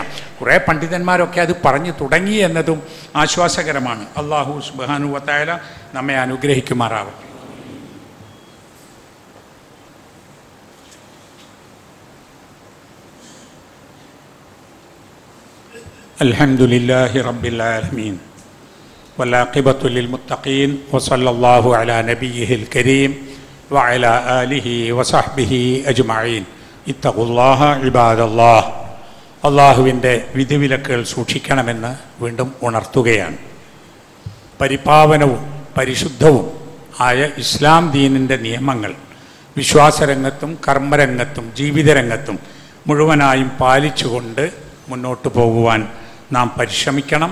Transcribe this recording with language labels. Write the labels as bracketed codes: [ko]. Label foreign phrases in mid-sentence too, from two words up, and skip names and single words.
[ml] കുറേ പണ്ഡിതന്മാരൊക്കെ അത് പറഞ്ഞു തുടങ്ങി എന്നതും ആശ്വാസകരമാണ്. [ar] الله سبحانه وتعالى [ml] നമ്മെ അനുഗ്രഹിക്കുമാറാവട്ടെ. [ar] الحمد لله رب العالمين والعاقبة للمتقين وصلى الله على نبيه الكريم وعلى آله وصحبه أجمعين اتقوا الله عباد الله. [ml] അള്ളാഹുവിൻ്റെ വിധിവിലക്കുകൾ സൂക്ഷിക്കണമെന്ന് വീണ്ടും ഉണർത്തുകയാണ്. പരിപാവനവും പരിശുദ്ധവും ആയ ഇസ്ലാം ദീനിൻ്റെ നിയമങ്ങൾ വിശ്വാസരംഗത്തും കർമ്മരംഗത്തും ജീവിതരംഗത്തും മുഴുവനായും പാലിച്ചുകൊണ്ട് മുന്നോട്ട് പോകുവാൻ നാം പരിശ്രമിക്കണം.